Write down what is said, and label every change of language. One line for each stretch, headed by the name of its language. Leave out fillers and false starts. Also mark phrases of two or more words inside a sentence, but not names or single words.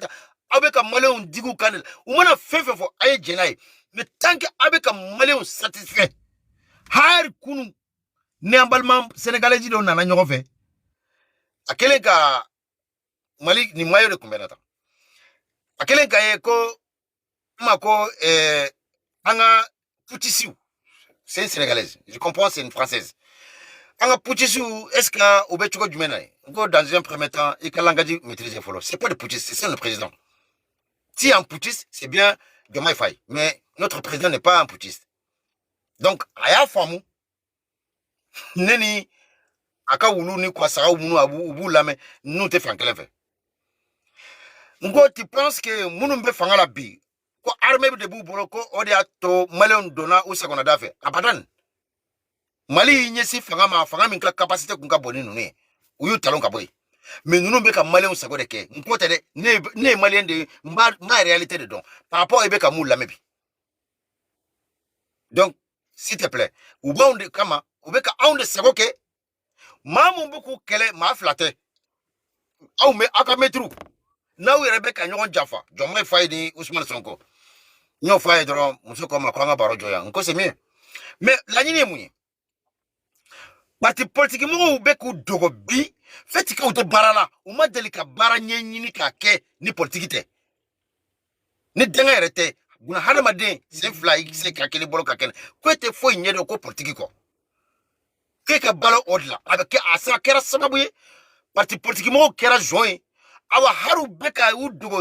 Bambara: tan aw bɛ ka maliyɛnw digi u kan de la u mana fɛn fɛn fɔ a ye jɛn n'a ye
French: mais tant que
Bambara: aw bɛ ka maliyɛnw satisfait hali kunu ni an balima sénégalais dɔw nana ɲɔgɔn fɛ a kɛlen ka Mali nin maillot de tun bɛ na tan a kɛlen ka ye ko ma ko an ka putschistes
French: c'est une sénégalaise je comprends c'est une française
Bambara: an ka putschistes
French: est-ce que
Bambara: u bɛ cogo jumɛn na ye ko
French: dans un premier temps
Bambara: i ka langage maîtriser fɔlɔ c'est
French: pas de putschistes c'est le président si un putschiste c'est bien Diomaye Faye mais notre président n'est pas un putschiste donc
Bambara: a y'a faamu ne ni a ka wulu ni kwasagaw minnu u b'u lamɛn n'u tɛ fan kelen fɛ n ko
French: tu penses que
Bambara: minnu bɛ fanga la bi ko armée de b'u bolo ko o de y'a to maliyɛnw donna u sagonada fɛ abadan Mali y'i ɲɛsin fanga ma fanga min ka capacité kun ka bon ni ninnu ye u y'u talon ka bɔ yen mais ninnu bɛ ka maliyɛnw sago de kɛ n ko tɛ dɛ ne ye maliyɛn de ye n b'a réalité de dɔn
French: par rapport
Bambara: i bɛ ka mun lamɛn bi
French: donc s'il te plaît
Bambara: u b'anw de kama u bɛ ka anw de sago kɛ maa mun bɛ k'u kɛlɛ maa fila tɛ aw ka mɛtiriw n'aw yɛrɛ bɛ ka ɲɔgɔn janfa Diomaye Faye ni Ousmane Sonko n y'o fɔ a ye dɔrɔn muso ko ma ko an ka baro jɔ yan n ko
French: c'est mieux
Bambara: mais laɲini ye mun ye
French: parti politique
Bambara: mɔgɔw bɛ k'u dogo bi
French: fait que
Bambara: u tɛ baara la u ma deli ka baara ɲɛɲini k'a kɛ ni politique tɛ ni dɛngɛ yɛrɛ tɛ buna hadamaden sen fila i se ka kelen bolo ka kɛnɛ ko e tɛ foyi ɲɛdɔn ko politique kɔ k'e ka balo o de la a bɛ kɛ a kɛra sababu ye
French: parti politique
Bambara: mɔgɔw kɛra jɔn ye awa haru bɛ ka u dogo